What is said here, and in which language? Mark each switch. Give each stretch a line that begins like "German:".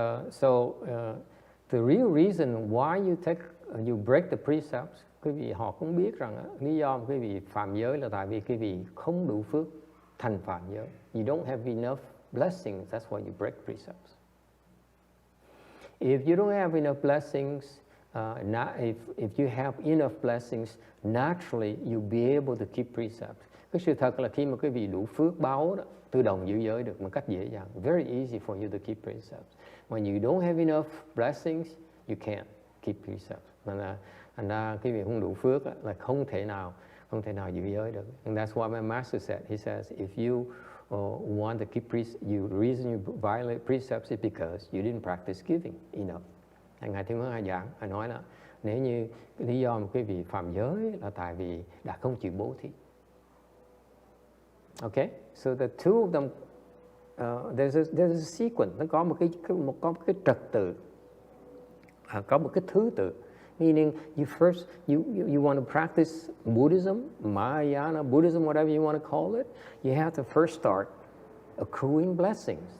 English: So the real reason why you break the precepts,
Vietnamese: quý vị họ cũng biết rằng lý do quý vị phạm giới là tại vì quý vị không đủ phước thành phạm giới.
English: You don't have enough blessings, that's why you break precepts. If you don't have enough blessings, if you have enough blessings, naturally you'll be able to keep precepts.
Vietnamese: Cái sự thật là khi mà quý vị đủ phước báo đó, tự động giữ giới được một cách dễ dàng.
English: Very easy for you to keep precepts. When you don't have enough blessings, you can't keep precepts.
Vietnamese: Thành ra cái việc không đủ phước là không thể nào giữ giới được.
English: And that's what my master said. He says, if you want to keep precepts, the reason you violate precepts is because you didn't practice giving enough.
Vietnamese: Ngài Thiên Hướng Hải giảng, Ngài nói là nếu như lý do mà quý vị phạm giới là tại vì đã không chịu bố thí.
English: Okay, so the two of them, there's a sequence.
Vietnamese: Nó có một cái trật tự, có một cái thứ tự.
English: Meaning, you first you want to practice Buddhism, Mahayana Buddhism, whatever you want to call it. You have to first start accruing blessings.